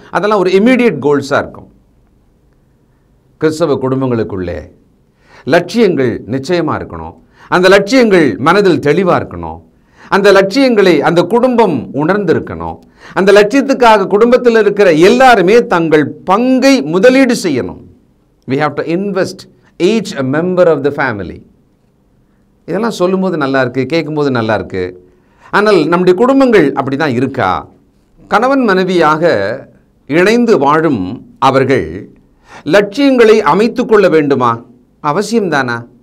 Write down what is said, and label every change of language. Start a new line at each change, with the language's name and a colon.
Tamil: அதெல்லாம் ஒரு இமீடியட் கோல்ஸாக இருக்கும். கிறிஸ்தவ குடும்பங்களுக்குள்ளே லட்சியங்கள் நிச்சயமாக இருக்கணும். அந்த லட்சியங்கள் மனதில் தெளிவாக இருக்கணும். அந்த லட்சியங்களை அந்த குடும்பம் உணர்ந்திருக்கணும். அந்த லட்சியத்துக்காக குடும்பத்தில் இருக்கிற எல்லாருமே தங்கள் பங்கை முதலீடு செய்யணும்.
English: We have to invest each a member of the family.
Tamil: இதெல்லாம் சொல்லும்போது நல்லா இருக்குது, கேட்கும்போது நல்லா இருக்குது. ஆனால் நம்முடைய குடும்பங்கள் அப்படி தான் இருக்கா? கணவன் மனைவியாக இணைந்து வாழும் அவர்கள் லட்சியங்களை அமைத்து கொள்ள வேண்டுமா? அவசியம்தானா?